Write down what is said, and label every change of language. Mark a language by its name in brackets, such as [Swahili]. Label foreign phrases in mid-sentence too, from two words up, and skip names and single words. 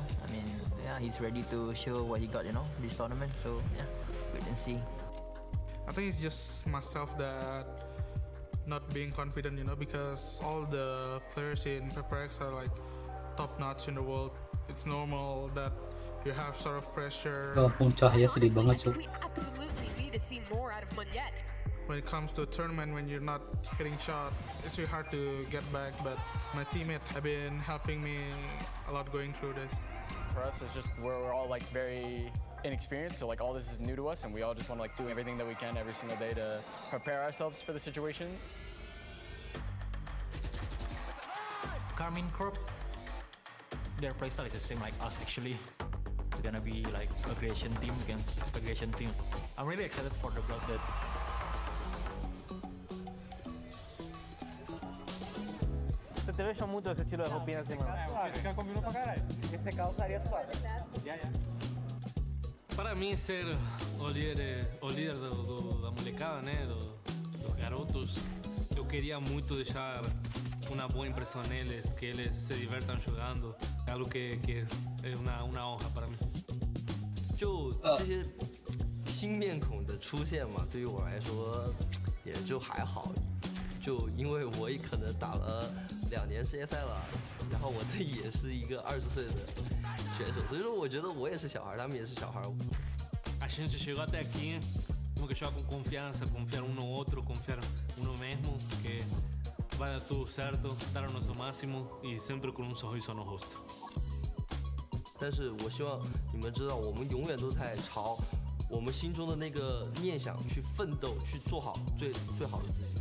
[English] I mean, yeah, he's ready to show what he got, this tournament. So yeah, wait and see. I think it's just myself that not being confident, because all the players in Paper X are like top notch in the world. It's normal that you have sort of pressure. [Indonesian] Puncahnya sedih banget, Cuk. [English] We absolutely need to see more out of Munjet. when it comes to a tournament, when you're not hitting shot, it's really hard to get back. But my teammates have been helping me a lot going through this. For us, it's just we're all like very inexperienced, so like all this is new to us, and we all just want to like do everything that we can every single day to prepare ourselves for the situation. Carmine Corp, their playstyle is the same like us actually. It's gonna be like aggression team against aggression team. I'm really excited for the blood that [Portuguese] Te vejo muito esse estilo de roupinha assim, mano. Fica combinou pra caralho. Esse calçaria suave. Para mim, ser o líder da molecada, né, dos garotos, eu queria muito deixar uma boa impressão neles, que eles se divertam jogando, algo que é uma honra para mim. [Chinese] 就这些新面孔的出现嘛，对于我来说也就还好，就因为我也可能打了2年世界赛了，然后我自己也是一个20岁的选手，所以说我觉得我也是小孩，他们也是小孩。 [Portuguese] A gente chegou até aqui, temos que jogar com confiança, confiar um no outro, confiar no mesmo, que vai dar tudo certo, dar o nosso máximo e sempre com sorriso no rosto. [Chinese] 但是我希望你们知道，我们永远都在朝我们心中的那个念想去奋斗，去做好最好的自己。